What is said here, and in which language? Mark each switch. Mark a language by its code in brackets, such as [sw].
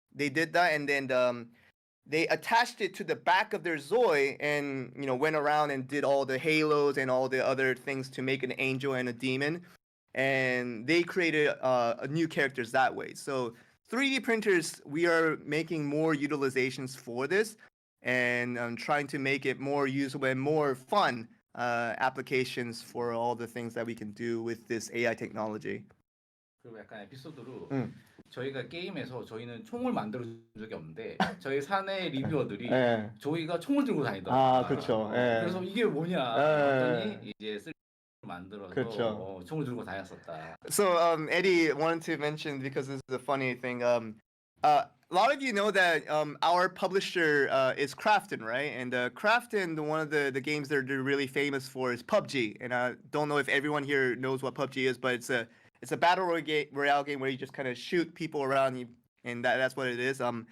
[en] They did that, and then they attached it to the back of their ZOI, and went around and did all the halos and all the other things to make an angel and a demon, and they created new characters that way. So 3D printers, we are making more utilizations for this, and trying to make it more usable and more fun applications for all the things that we can do with this AI technology. [ko] 그리고 약간 에피소드로 저희가 게임에서 저희는 총을 만들어 준 적이 없는데 저희 사내 리뷰어들이 저희가 총을 들고 다니더라고요. 그렇죠. 그래서 이게 뭐냐 했더니 이제 3D 만들어서 그렇죠. 총을 들고 다녔었다. [en] So Eddie wanted to mention, because this is a funny thing. A lot of you know that our publisher is Krafton, right? And Krafton, one of the games they're really famous for is PUBG. And I don't know if everyone here knows what PUBG is, but it's a battle royale game where you just kind of shoot people around you, and that's what it is.